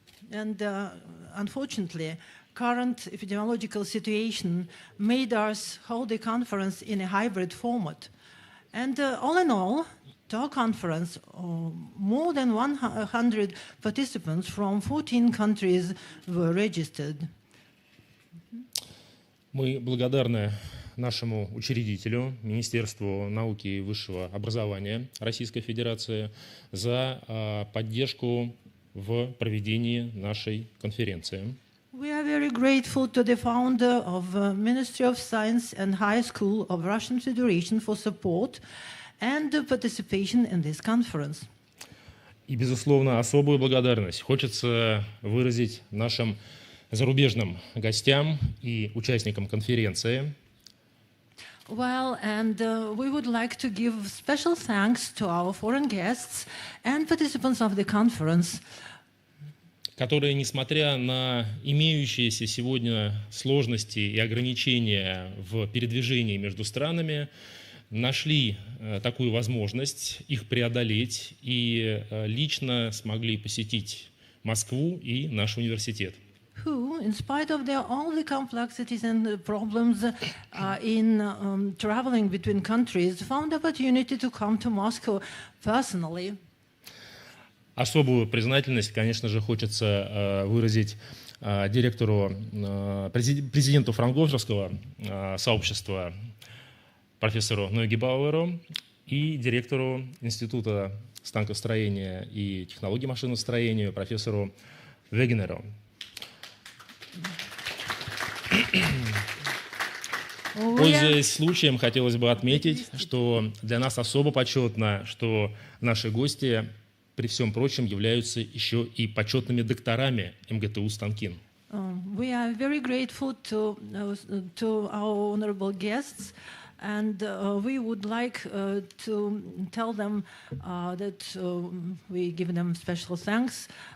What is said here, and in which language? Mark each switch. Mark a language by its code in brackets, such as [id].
[en] And unfortunately, current epidemiological situation made us hold the conference in a hybrid format. And all in all, to our conference, more than 100 participants from 14 countries were registered. [ru] Мы благодарны нашему учредителю, Министерству науки и высшего образования Российской Федерации, за поддержку в проведении нашей конференции. [en] We are very grateful to the founder of Ministry of Science and High School of Russian Federation for support and participation in this conference. [ru] И, безусловно, особую благодарность хочется выразить нашим зарубежным гостям и участникам конференции. [en] Well, and we would like to give special thanks to our foreign guests and participants of the conference, [ru] которые, несмотря на имеющиеся сегодня сложности и ограничения в передвижении между странами, нашли такую возможность их преодолеть и лично смогли посетить Москву и наш университет. [en] who, in spite of all the complexities and problems in traveling between countries, found the opportunity to come to Moscow personally. [ru] Особую признательность, конечно же, хочется выразить президенту франкоферского сообщества профессору Нойгебауэру и директору Института станкостроения и технологий машиностроения профессору Вегенеру. Пользуясь случаем, хотелось бы отметить, что для нас особо почетно, что наши гости при всем прочем являются еще и почетными докторами МГТУ Станкин. [en] We are very grateful to our honorable guests And we would like to tell them that we give them special thanks.